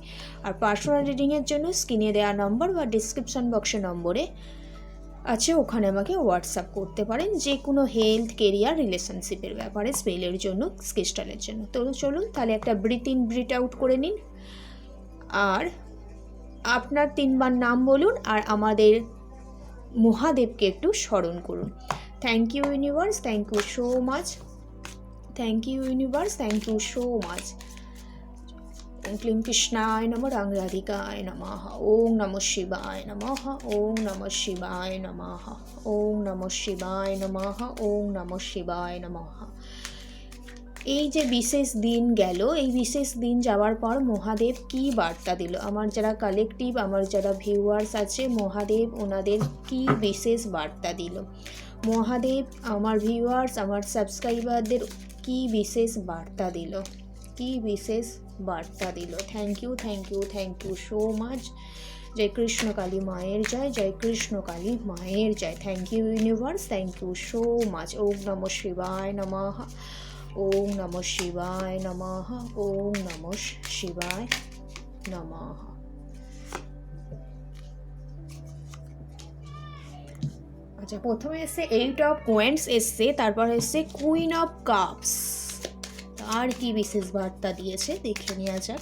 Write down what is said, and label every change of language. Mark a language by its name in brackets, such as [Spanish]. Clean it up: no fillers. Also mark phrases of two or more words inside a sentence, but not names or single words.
[Bangla] আর [English] personal reading [Bangla] জন্য স্ক্রিনে দেওয়া নম্বর বা [English] description box [Bangla] নম্বরে আছে, ওখানে আমাকে হোয়াটসঅ্যাপ করতে পারেন যে কোনো [English] health, career, relationship [Bangla] ব্যাপারে, স্পেলের জন্য, ক্রিস্টালের জন্য। তো চলুন তাহলে একটা [English] breath in breath out [Bangla] করে নিন আর আপনার 3 বার নাম বলুন আর আমাদের মহাদেবকে একটু স্মরণ করুন। [English] thank you universe, thank you so much, thank you universe, thank you so much. [Sanskrit] ওম ক্লিং কৃষ্ণায় নমঃ, রাং রাধিকায় নমঃ, ওং নমঃ শিবায় নমঃ, ওং নমঃ শিবায় নমঃ, ওং নমঃ শিবায় নমঃ, ওং নমঃ শিবায় নমঃ। [Bangla] এই যে বিশেষ দিন গেল, এই বিশেষ দিন যাওয়ার পর মহাদেব কি বার্তা দিল, আমার যারা কালেকটিভ, আমার যারা ভিউয়ার্স আছে, মহাদেব ওনাদের কি বিশেষ বার্তা দিল, মহাদেব আমার ভিউয়ার্স আমার সাবস্ক্রাইবারদের কি বিশেষ বার্তা দিল, কি বিশেষ বার্তা দিল। [English] thank you, thank you, thank you so much. [Bangla] জয় কৃষ্ণ কালী মায়ের জয়, জয় কৃষ্ণ কালী মায়ের জয়। [English] thank you universe, thank you so much. [Sanskrit] ওম নমঃ শিবায় নমঃ, ওং নমঃ শিবায় নমঃ, ওং নমঃ শিবায় নমঃ। [Bangla] আচ্ছা, প্রথমে এসছে [English] 8 of coins [Bangla] এসছে, তারপর এসছে [English] queen of cups. [Bangla] আর কি বিশেষ বার্তা দিয়েছে দেখে নেওয়া যাক।